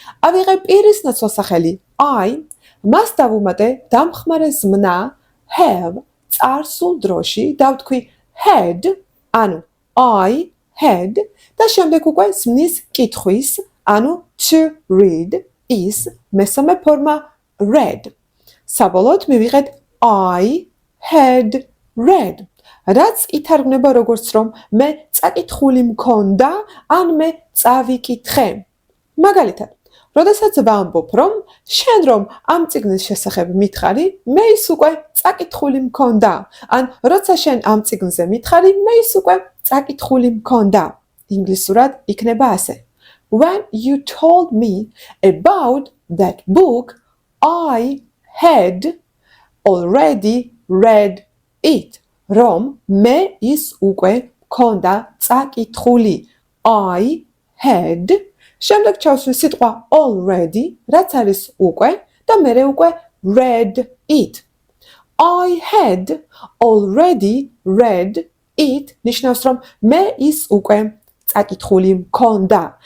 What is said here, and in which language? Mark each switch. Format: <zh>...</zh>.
<ka>ავიღე პირის ნაცვალსახელი I, მას დავუმატე დამხმარე ზმნა have წარსულ დროში და ვთქვი had, ანუ I had და შემდეგ უკვე ზმნის კითხვის, ანუ to read is მესამე ფორმა read. საბოლოოდ მივიღეთ</ka> <en>I had read.</en> <ka>რაც ითარგმნება როგორც რომ მე წაკითხული მქონდა, ან მე წავიკითხე. მაგალითად, როდესაც ვამბობ რომ შენ რომ ამ წიგნის შესახებ მითხარი, მე ის უკვე წაკითხული მქონდა. ან როცა შენ ამ წიგნზე მითხარი, მე ის უკვე წაკითხული მქონდა. ინგლისურად იქნება ასე.</ka> <en>When you told me about that book, I had already read it.</en> <ka>რომ მე ის უკვე მქონდა წაკითხული.</ka> <en>I had</en> <ka>შემდეგ ჩავსვი სიტყვა already, რაც არის უკვე და მერე უკვე</ka> <en>read it. I had already read it</en> <ka>ნიშნავს რომ მე ის უკვე წაკითხული მქონდა.</ka>